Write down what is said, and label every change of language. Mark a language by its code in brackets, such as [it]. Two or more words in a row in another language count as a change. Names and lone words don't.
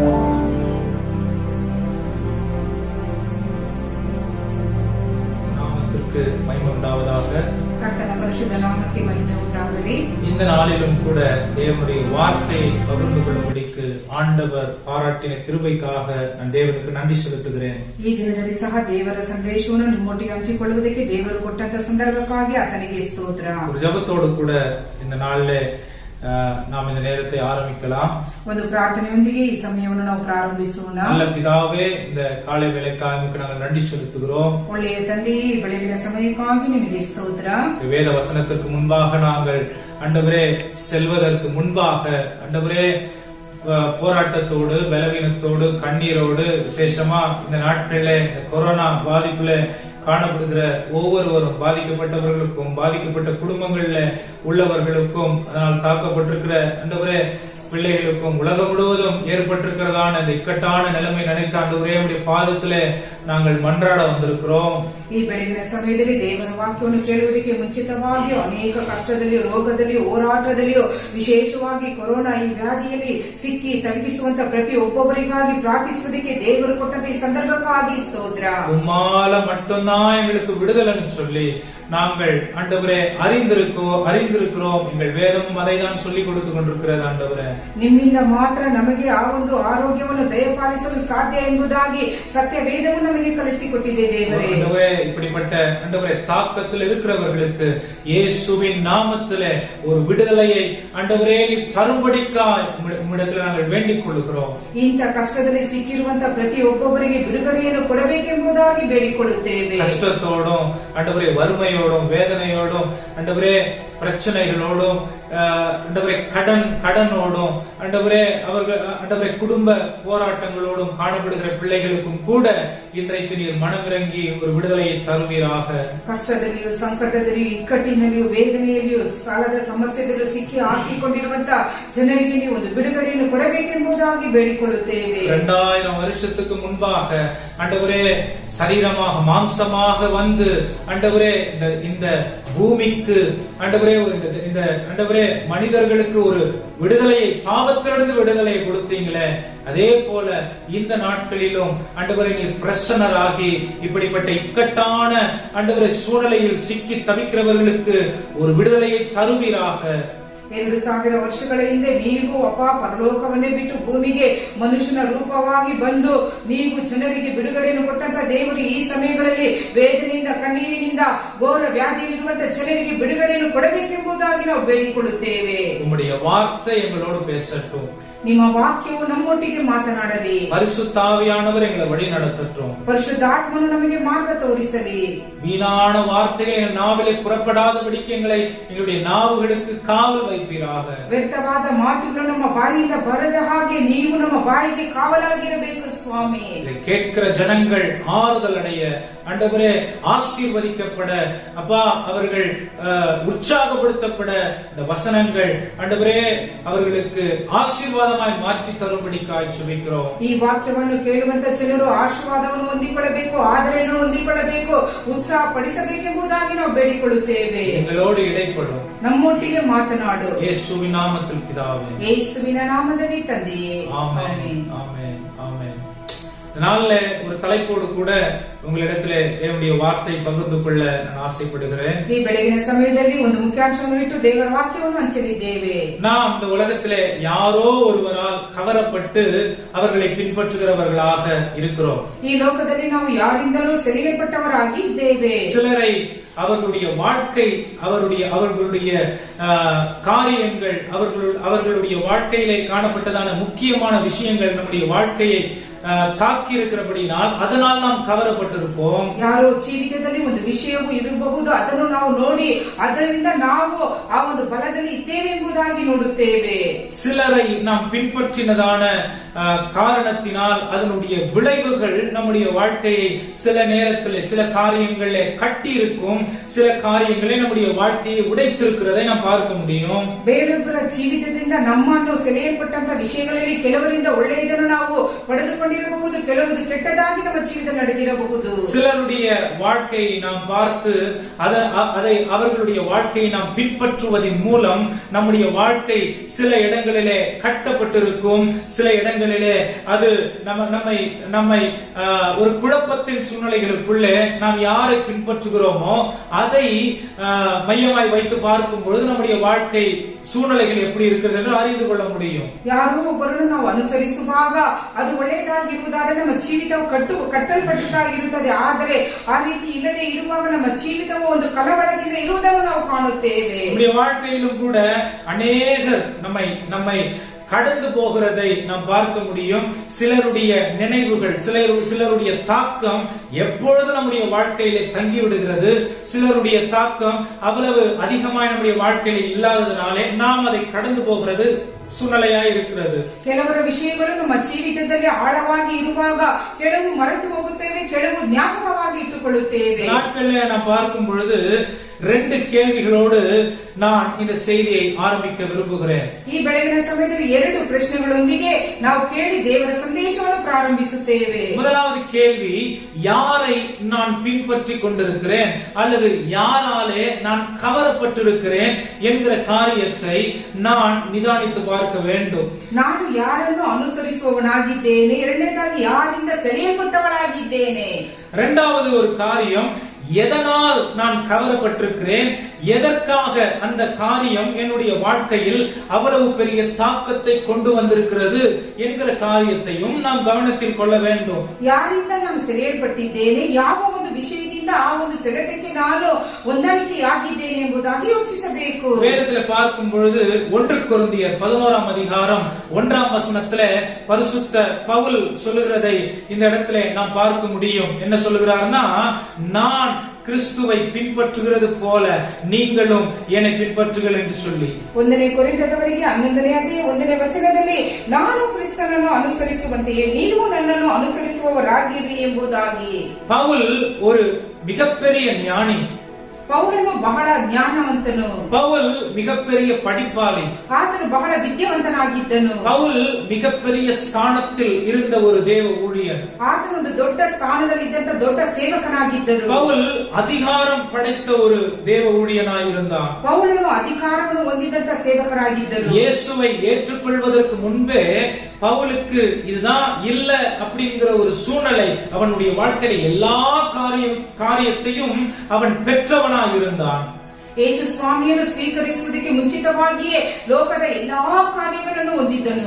[ta] மகிமை உண்டாவதாக. கர்த்தர் பரிசுத்த நாமத்துக்கு மகிமை உண்டாகவே. இந்த நாளிலும் கூட தேவனுடைய வார்த்தையை பகிர்ந்து கொள்ளும்படிக்கு ஆண்டவர் பாராட்டின கிருபைக்காக நான் தேவனுக்கு நன்றி செலுத்துகிறேன். [kn] ಈ ದಿನದಲ್ಲಿ ಸಹ ದೇವರ ಸಂದೇಶವನ್ನು ನಿಮ್ಮೊಟ್ಟಿಗೆ ಹಂಚಿಕೊಳ್ಳುವುದಕ್ಕೆ ದೇವರು ಕೊಟ್ಟಂತ ಸಂದರ್ಭಕ್ಕಾಗಿ ಆತನಿಗೆ ಸ್ತೋತ್ರ. [ta] ஒரு ஜெபத்தோடு கூட இந்த நாளிலே நாம் இந்த நேரத்தை ஆரம்பிக்கலாம். [kn] ಒಂದು ಪ್ರಾರ್ಥನೆಯೊಂದಿಗೆ ಈ ಸಮಯವನ್ನು ನಾವು ಪ್ರಾರಂಭಿಸೋಣ. [ta] நல்ல பிதாவே, இந்த காலை வேளைக்காக நாங்கள் நன்றி செலுத்துகிறோம். [kn] ಒಳ್ಳೆಯ ತಂದೆಯೇ, ಬೆಳಗಿನ ಸಮಯಕ್ಕಾಗಿ ನಿಮಗೆ ಸ್ತೋತ್ರ. [ta] வேத வசனத்திற்கு முன்பாக நாங்கள் ஆண்டவரே செல்வதற்கு முன்பாக ஆண்டவரே போராட்டத்தோடு பலவீனத்தோடு கண்ணீரோடு விசேஷமா இந்த நாட்களிலே கொரோனா பாதிப்புல காணப்படுகிற ஒவ்வொருவரும் பாதிக்கப்பட்டவர்களுக்கும் பாதிக்கப்பட்ட குடும்பங்கள்ல உள்ளவர்களுக்கும் அதனால் தாக்கப்பட்டிருக்கிற ஆண்டவரே பிள்ளைகளுக்கும் உலகம் முழுவதும் ஏற்பட்டிருக்கிறதான இந்த இக்கட்டான நிலைமை நினைத்த ஆண்டவரே உடைய பாதத்திலே நாங்கள் மன்றாட வந்திருக்கிறோம். [kn] ಈ ಬೆಳಗಿನ ಸಮಯದಲ್ಲಿ ದೇವರ ವಾಕ್ಯವನ್ನು ಕೇಳುವುದಕ್ಕೆ ಮುಂಚಿತವಾಗಿಯೂ ಅನೇಕ ಕಷ್ಟದಲ್ಲಿಯೂ ರೋಗದಲ್ಲಿಯೂ ಹೋರಾಟದಲ್ಲಿಯೂ ವಿಶೇಷವಾಗಿ ಕೊರೋನಾ ಈ ವ್ಯಾಧಿಯಲ್ಲಿ ಸಿಕ್ಕಿ ತಗ್ಗಿಸುವಂತ ಪ್ರತಿಯೊಬ್ಬೊಬ್ಬರಿಗಾಗಿ ಪ್ರಾರ್ಥಿಸುವುದಕ್ಕೆ ದೇವರು ಕೊಟ್ಟಂತ ಈ ಸಂದರ್ಭಕ್ಕಾಗಿ ಸ್ತೋತ್ರ. [ta] உம்மால மட்டும்தான் எங்களுக்கு விடுதலைன்னு சொல்லி நாங்கள் ஆண்டவரே அறிந்திருக்கிறோம். எங்கள் வேதமும் அதை தான் சொல்லிக் கொடுத்து கொண்டிருக்கிறது ஆண்டவரே. [kn] ನಿಮ್ಮಿಂದ ಮಾತ್ರ ನಮಗೆ ಆ ಒಂದು ಆರೋಗ್ಯವನ್ನು ದಯಪಾಲಿಸಲು ಸಾಧ್ಯ ಎಂಬುದಾಗಿ ಸತ್ಯ ವೇದವು ನಮಗೆ ಕಲಿಸಿಕೊಟ್ಟಿದೆ ದೇವರೇ. [ta] இப்படிப்பட்ட ஆண்டவரே தாக்கத்தில் இருக்கிறவர்களுக்கு இயேசுவின் நாமத்திலே ஒரு விடுதலையை ஆண்டவரே நீர் தரும்படிக்காய் உம்மிடத்தில் நாங்கள் வேண்டிக் கொள்கிறோம். [kn] ಇಂಥ ಕಷ್ಟದಲ್ಲಿ ಸಿಕ್ಕಿರುವಂತ ಪ್ರತಿಯೊಬ್ಬೊಬ್ಬರಿಗೆ ಬಿಡುಗಡೆಯನ್ನು ಕೊಡಬೇಕೆಂಬುದಾಗಿ ಬೇಡಿಕೊಳ್ಳುತ್ತೇವೆ. [ta] கஷ்டத்தோடும் ஆண்டவரே வறுமையோடும் வேதனையோடும் ஆண்டவரே பிரச்சனைகளோடும் ஆண்டவரே கடனோடும் ஆண்டவரே அவர்கள் ஆண்டவரே குடும்ப போராட்டங்களோடும் காணப்படுகிற பிள்ளைகளுக்கும் கூட இன்றைக்கு நீர் மனமிறங்கி ஒரு விடுதலையை தருவீராக. [kn] ಕಷ್ಟದಲ್ಲಿಯೂ ಸಂಕಟದಲ್ಲಿಯೂ ಇಕ್ಕಟ್ಟಿನಲ್ಲಿಯೂ ವೇದನೆಯಲ್ಲಿಯೂ ಸಾಲದ ಸಮಸ್ಯೆದಲ್ಲಿಯೂ ಸಿಕ್ಕಿ ಹಾಕಿಕೊಂಡಿರುವಂತ ಜನರಿಗೆ ನೀವು ಒಂದು ಬಿಡುಗಡೆಯನ್ನು ಕೊಡಬೇಕೆಂಬುದಾಗಿ ಬೇಡಿಕೊಳ್ಳುತ್ತೇವೆ. [ta] 2000 வருஷத்துக்கு முன்பாக ஆண்டவரே சரீரமாக மாம்சமாக வந்து ஆண்டவரே இந்த பூமிக்கு ஆண்டவரே இந்த ஆண்டவரே மனிதர்களுக்கு ஒரு விடுதலையை பாவத்திலிருந்து விடுதலையை கொடுத்தீங்களே, அதே போல இந்த நாட்களிலும் ஆண்டவரே நீர் பிரசன்னராகி இப்படிப்பட்ட இக்கட்டான ஆண்டவரே சூழ்நிலையில் சிக்கி தவிக்கிறவர்களுக்கு ஒரு விடுதலையை தருவீராக. [kn] 2000 ವರ್ಷಗಳ ಹಿಂದೆ ನೀವು ಅಪ್ಪ ಪರಲೋಕವನ್ನೇ ಬಿಟ್ಟು ಭೂಮಿಗೆ ಮನುಷ್ಯನ ರೂಪವಾಗಿ ಬಂದು ನೀವು ಜನರಿಗೆ ಬಿಡುಗಡೆಯನ್ನು ಕೊಟ್ಟಂತ ದೇವರು ಈ ಸಮಯಗಳಲ್ಲಿ ವೇದನೆಯಿಂದ ಕಣ್ಣೀರಿನಿಂದ ಘೋರ ವ್ಯಾಧಿಯಲ್ಲಿರುವಂತ ಜನರಿಗೆ ಬಿಡುಗಡೆಯನ್ನು ಕೊಡಬೇಕೆಂಬುದಾಗಿ ನಾವು ಬೇಡಿಕೊಳ್ಳುತ್ತೇವೆ. [ta] உம்முடைய வார்த்தை எங்களோடு பேசட்டும். [kn] ನಿಮ್ಮ ವಾಕ್ಯವು ನಮ್ಮೊಟ್ಟಿಗೆ ಮಾತನಾಡಲಿ. [ta] பரிசுத்த ஆவியானவர் எங்களை வழி நடத்தட்டும். [kn] ಪರಿಶುದ್ಧಾತ್ಮನು ನಮಗೆ ಮಾರ್ಗ ತೋರಿಸಲಿ. [ta] வீணான வார்த்தைகள் எங்கள் நாவிலே புறப்படாதபடிக்கு எங்களுடைய நாவுகளுக்கு காவல் வைப்பீராக. [kn] ವ್ಯರ್ಥವಾದ ಮಾತುಗಳು ನಮ್ಮ ಬಾಯಿಯಿಂದ ಬರದ ಹಾಗೆ ನೀವು ನಮ್ಮ ಬಾಯಿಗೆ ಕಾವಲಾಗಿರಬೇಕು ಸ್ವಾಮಿ. [ta] கேட்கிற ஜனங்கள் ஆறுதல் அடைய ஆண்டவரே ஆசீர்வதிக்கப்பட அப்பா அவர்கள் உற்சாகப்படுத்தப்பட இந்த வசனங்கள் ஆண்டவரே அவர்களுக்கு ஆசீர்வாதமாய் மாற்றி தரும்படிக்காய் ஜெபிக்கிறோம். [kn] ಈ ವಾಕ್ಯವನ್ನು ಕೇಳುವಂತ ಜನರು ಆಶೀರ್ವಾದವನ್ನು ಹೊಂದಿಕೊಳ್ಳಬೇಕು, ಆದರಣೆಯನ್ನು ಹೊಂದಿಕೊಳ್ಳಬೇಕು, ಉತ್ಸಾಹ ಪಡಿಸಬೇಕೆಂಬುದಾಗಿ ನಾವು ಬೇಡಿಕೊಳ್ಳುತ್ತೇವೆ. [ta] எங்களோடு இடைப்படும், [kn] ನಮ್ಮೊಟ್ಟಿಗೆ ಮಾತನಾಡು. [ta] இயேசுவின் நாமத்தில் பிதாவே. [kn] ಯೇಸುವಿನ ನಾಮದಲ್ಲಿ ತಂದೆಯೇ. [ta] ஆமென் ஆமென் ஆமென். இதனால ஒரு தலைப்போடு கூட உங்களிடத்துல என்னுடைய வார்த்தை பகிர்ந்து கொள்ள நான் ஆசைப்படுகிறேன். [kn] ಈ ಬೆಳಗಿನ ಸಮಯದಲ್ಲಿ ಒಂದು ಮುಖ್ಯಾಂಶವನ್ನು ಇಟ್ಟು ದೇವರ ವಾಕ್ಯವನ್ನು ಹಂಚಲಿದ್ದೇವೆ. [ta] நாம் இந்த உலகத்திலே யாரோ ஒருவரால் கவரப்பட்டு அவர்களை பின்பற்றுகிறவர்களாக இருக்கிறோம். [kn] ಈ ಲೋಕದಲ್ಲಿ ನಾವು ಯಾರಿಂದಲೂ ಸೆಳೆಯಲ್ಪಟ್ಟವರಾಗಿ ಇದ್ದೇವೆ. [ta] சிலரை அவர்களுடைய வாழ்க்கை, அவர்களுடைய காரியங்கள், அவர்களுடைய வாழ்க்கையிலே காணப்பட்டதான முக்கியமான விஷயங்கள் நம்முடைய வாழ்க்கையை தாக்கி இருக்கிறபடினால் அதனால் நாம் கவரப்பட்டிருப்போம். [kn] ಯಾರೋ ಜೀವಿತದಲ್ಲಿ ಒಂದು ವಿಷಯವು ಇರಬಹುದು, ಅದನ್ನು ನಾವು ನೋಡಿ ಅದರಿಂದ ನಾವು ಆ ಒಂದು ಬಲದಲ್ಲಿ ಇದ್ದೇವೆ ಎಂಬುದಾಗಿ ನೋಡುತ್ತೇವೆ. [ta] சிலரை நாம் பின்பற்றினதான காரணத்தினால் அதனுடைய விளைவுகள் நம்முடைய வாழ்க்கையை சில நேரத்தில் சில காரியங்களே கட்டி இருக்கும், சில காரியங்களே நம்முடைய வாழ்க்கையை உடைத்திருக்கிறதை நாம் பார்க்க முடியும். [kn] ಬೇರೊಬ್ಬರ ಜೀವಿತದಿಂದ ನಮ್ಮನ್ನು ಸೆಳೆಯಲ್ಪಟ್ಟಂತ ವಿಷಯಗಳಲ್ಲಿ ಕೆಲವರಿಂದ ಒಳ್ಳೆಯದನ್ನು ನಾವು ಪಡೆದುಕೊಂಡಿರಬಹುದು, ಕೆಲವುದು ಕೆಟ್ಟದಾಗಿ ನಮ್ಮ ಜೀವಿತ ನಡೆದಿರಬಹುದು. [ta] சிலருடைய வாழ்க்கையை நாம் பார்த்து அதை அவர்களுடைய வாழ்க்கையை நாம் பின்பற்றுவதன் மூலம் நம்முடைய வாழ்க்கை சில இடங்களிலே கட்டப்பட்டிருக்கும், சில இடங்களிலே அது நம்மை ஒரு குழப்பத்தின் சூழ்நிலைகளுக்குள்ளே நாம் யாரை பின்பற்றுகிறோமோ அதை மையமாய் வைத்து பார்க்கும் பொழுது நம்முடைய வாழ்க்கை சூழ்நிலைகள் எப்படி இருக்கிறது என்று அறிந்து கொள்ள முடியும். [kn] ಯಾರೋ ಒಬ್ಬರನ್ನು ನಾವು ಅನುಸರಿಸುವಾಗ ಅದು ಒಳ್ಳೆಯದಾಗಿರುವುದಾದರೆ ನಮ್ಮ ಜೀವಿತವು ಕಟ್ಟಲ್ಪಟ್ಟದ್ದಾಗಿರುತ್ತದೆ. ಆದರೆ ಆ ರೀತಿ ಇಲ್ಲದೆ ಇರುವಾಗ ನಮ್ಮ ಜೀವಿತವು ಒಂದು ಕಳವಳದಿಂದ ಇರುವುದನ್ನು ನಾವು ಕಾಣುತ್ತೇವೆ. [ta] நம்முடைய வாழ்க்கையிலும் கூட அநேகர் நம்மை கடந்து போகிறதை நாம் பார்க்க முடியும். சிலருடைய நினைவுகள், சிலருடைய தாக்கம் எப்பொழுது நம்முடைய வாழ்க்கையிலே தங்கி விடுகிறது. சிலருடைய தாக்கம் அவ்வளவு அதிகமாக நம்முடைய வாழ்க்கையில இல்லாததுனாலே நாம் அதை கடந்து போகிறது சூழ்நிலையா இருக்கிறது. [kn] ಕೆಲವರ ವಿಷಯಗಳು ನಮ್ಮ ಜೀವಿತದಲ್ಲಿ ಆಳವಾಗಿ ಇರುವಾಗ ಕೆಲವು ಮರೆತು ಹೋಗುತ್ತೇವೆ, ಕೆಲವು ಜ್ಞಾಪಕವಾಗಿ ಇಟ್ಟುಕೊಳ್ಳುತ್ತೇವೆ. [ta] நாட்களில் நான் பார்க்கும் பொழுது 2 கேள்விகளோடு நான் இந்த செய்தியை ஆரம்பிக்க விரும்புகிறேன். [kn] ಈ ಬೆಳಗಿನ ಸಮಯದಲ್ಲಿ 2 ಪ್ರಶ್ನೆಗಳೊಂದಿಗೆ ನಾವು ಕೇಳಿ ದೇವರ ಸಂದೇಶವನ್ನು ಪ್ರಾರಂಭಿಸುತ್ತೇವೆ. [ta] முதலாவது கேள்வி, யாரை நான் பின்பற்றிக் கொண்டிருக்கிறேன் அல்லது யாராலே நான் கவரப்பட்டிருக்கிறேன் என்கிற காரியத்தை நான் நிதானித்து பார்க்க வேண்டும். [kn] ನಾನು ಯಾರನ್ನು ಅನುಸರಿಸುವವನಾಗಿದ್ದೇನೆ, ಎರಡನೇದಾಗಿ ಯಾರಿಂದ ಸೆಳೆಯಲ್ಪಟ್ಟವನಾಗಿದ್ದೇನೆ. [ta] இரண்டாவது ஒரு காரியம், எதனால் நான் கவரப்பட்டிருக்கிறேன், எதற்காக அந்த காரியம் என்னுடைய வாழ்க்கையில் அவ்வளவு பெரிய தாக்கத்தை கொண்டு வந்திருக்கிறது என்கிற காரியத்தையும் நாம் கவனத்தில் கொள்ள வேண்டும். [kn] ಯಾರಿಂದ ನಾನು ಸೆಳೆಯಲ್ಪಟ್ಟಿದ್ದೇನೆ, ಯಾವ ಒಂದು ವಿಷಯದಿಂದ ಆ ಒಂದು ಸೆಳೆತಕ್ಕೆ ನಾನು ಹೊಂದಾಣಿಕೆಯಾಗಿದ್ದೇನೆ ಎಂಬುದಾಗಿ ಯೋಚಿಸಬೇಕು. [ta] வேதத்தில் பார்க்கும் பொழுது 1 கொரிந்தியர் 11ஆம் அதிகாரம் 1ஆம் வசனத்திலே பரிசுத்த பவுல் சொல்லுகிறதை இந்த இடத்திலே நாம் பார்க்க முடியும். என்ன சொல்லுகிறார்னா, நான் கிறிஸ்துவை பின்பற்றுகிறது போல நீங்களும் என்னை பின்பற்றுங்கள் என்று சொல்லி [kn] 1ನೇ ಕೊರಿಂಥದವರಿಗೆ 11ನೇ ಅಧ್ಯಾಯ 1ನೇ ವಚನದಲ್ಲಿ ನಾನು ಕ್ರಿಸ್ತನನ್ನು ಅನುಸರಿಸುವಂತೆಯೇ ನೀವು ನನ್ನನ್ನು ಅನುಸರಿಸುವವರಾಗಿರಿ ಎಂಬುದಾಗಿ. [ta] பவுல் ஒரு மிகப்பெரிய ஞானி. [kn] ಪೌಲನು ಬಹಳ ಜ್ಞಾನವಂತನು. [ta] பவுல் மிகப்பெரிய படிப்பாளி. [kn] ಆತನು ಬಹಳ ವಿದ್ಯಾವಂತನಾಗಿದ್ದನು. [ta] பவுல் மிகப்பெரிய ஸ்தானத்தில் இருந்த ஒரு தேவ ஊழியர். [kn] ಆತನು ಒಂದು ದೊಡ್ಡ ಸ್ಥಾನದಲ್ಲಿ ಇದ್ದಂತ ದೊಡ್ಡ ಸೇವಕನಾಗಿದ್ದನು. [ta] பவுல் அதிகாரம் படைத்த ஒரு தேவ ஊழியனாய் இருந்தான். [kn] ಪೌಲನು ಅಧಿಕಾರವನ್ನು ಹೊಂದಿದಂತ ಸೇವಕರಾಗಿದ್ದನು. [ta] இயேசுவை ஏற்றுக்கொள்வதற்கு முன்பே பவுலுக்கு இதுதான் இல்ல அப்படிங்கிற ஒரு சூழ்நிலை, அவனுடைய வாழ்க்கையில எல்லா காரியத்தையும் அவன் பெற்றவனாய் இருந்தான். [kn] ಯೇಸು ಸ್ವಾಮಿಯನ್ನು ಸ್ವೀಕರಿಸುವುದಕ್ಕೆ ಮುಂಚಿತವಾಗಿಯೇ ಲೋಕದ ಎಲ್ಲಾ ಕಾರ್ಯಗಳನ್ನು ಹೊಂದಿದ್ದನು.